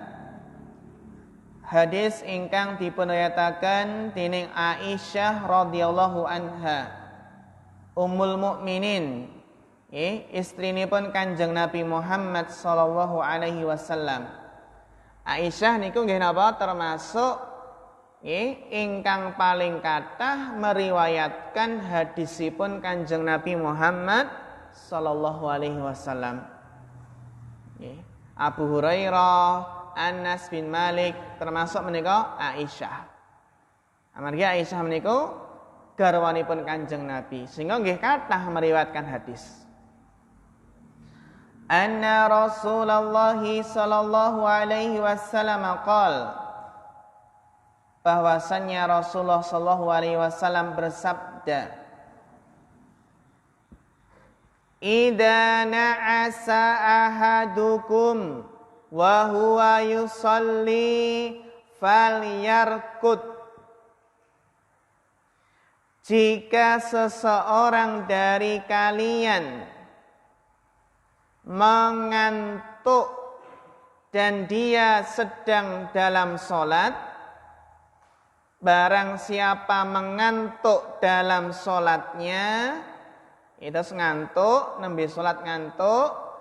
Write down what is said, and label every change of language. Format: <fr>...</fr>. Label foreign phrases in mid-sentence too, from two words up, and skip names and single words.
<jv>Hadis ingkang dipunriyataken dening Aisyah</jv> <ar>رضي الله عنها,</ar> <jv>Ummul Mukminin, istrinipun Kanjeng Nabi Muhammad</jv> <ar>صلى الله عليه وسلم.</ar> <jv>Aisyah niku nggih napa termasuk ingkang paling kathah meriwayatkan hadisipun Kanjeng Nabi Muhammad</jv> <ar>صلى الله عليه وسلم.</ar> <jv>Abu Hurairah, Anas bin Malik termasuk menika Aisyah. Amargi Aisyah menika garwanipun Kanjeng Nabi sehingga nggih kathah meriwayatkan hadis.</jv> <ar>أن رسول الله صلى الله عليه وسلم قال,</ar> <id>bahwasannya Rasulullah</id> <ar>صلى الله عليه وسلم bersabda, إذا نعس أحدكم وهو يصلي فليرقد.</ar> <id>Jika seseorang dari kalian mengantuk dan dia sedang dalam sholat, barang siapa mengantuk dalam sholatnya, itu ngantuk,</id> <jv>nembe sholat ngantuk,</jv>